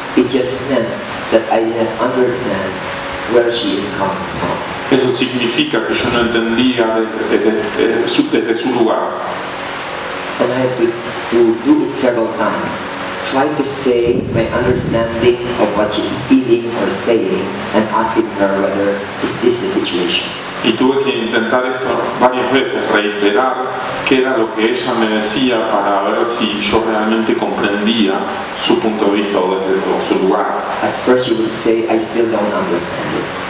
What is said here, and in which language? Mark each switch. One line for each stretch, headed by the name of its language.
English: It just meant that I didn't understand where she is coming from.
Spanish: Eso significa que yo no entendía desde su lugar.
English: And I had to do it several times try to say my understanding of what she's feeling or saying and asking her whether is this the situation.
Spanish: Y tuve que intentar esto varias veces, reiterar qué era lo que ella me decía para ver si yo realmente comprendía su punto de vista o su lugar.
English: At first she would say, I still don't understand it.